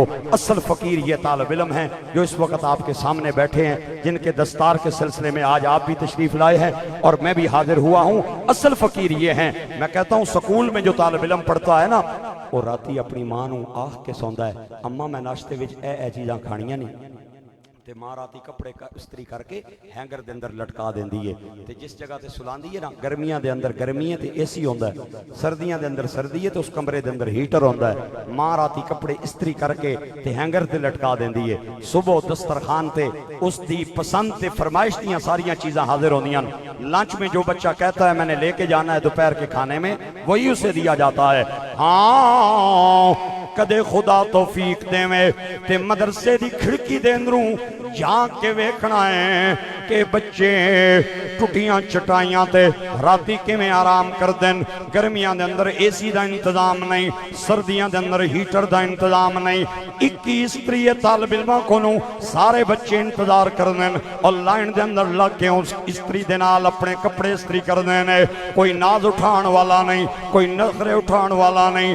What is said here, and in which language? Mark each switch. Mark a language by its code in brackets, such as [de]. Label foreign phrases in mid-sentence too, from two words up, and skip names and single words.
[ur] اصل فقیر یہ طالب علم ہیں جو اس وقت آپ کے سامنے بیٹھے ہیں، جن کے دستار کے سلسلے میں آج آپ بھی تشریف لائے ہیں اور میں بھی حاضر ہوا ہوں۔ اصل فقیر یہ ہیں۔ میں کہتا ہوں سکول میں جو طالب علم پڑھتا ہے نا، [pa] وہ راتی اپنی ماں نوں آخ کے سوندا ہے، اماں میں ناشتے وچ اے چیزاں کھانیاں نہیں، تے ماں راتی کپڑے استری کر کے ہینگر دے اندر لٹکا دیندی ہے، تے جس جگہ تے سلاندی ہے نا، گرمیاں دے اندر گرمی ہے تے اے سی ہوندا ہے، سردیاں دے اندر سردی ہے تے اس کمرے دے اندر ہیٹر ہوندا ہے۔ ماں راتی کپڑے استری کر کے تے ہینگر تے لٹکا دیندی ہے، صبح دسترخوان تے اس دی پسند تے فرمائش دیاں ساریاں چیزاں حاضر ہوندیاں۔ [ur] لنچ میں جو بچہ کہتا ہے میں نے لے کے جانا ہے دوپہر کے کھانے میں، وہی اسے دیا جاتا ہے۔ [pa] ہاں کدے خدا توفیق دے میں تے مدرسے دی کھڑکی دے اندروں جا کے ویکھنا ہے کہ بچے ٹوٹیاں چٹائیاں تے راتی کے میں آرام کر دیں۔ گرمیاں دے اندر اے سی دا انتظام نہیں، سردیاں دے اندر ہیٹر دا انتظام نہیں۔ 21 طالب علماں کو نوں سارے بچے انتظار کر دیں اور لائن دے اندر لگ کے اس استری دے نال اپنے کپڑے استری کر دیں۔ کوئی ناز اٹھان والا نہیں، کوئی نخرے اٹھان والا نہیں۔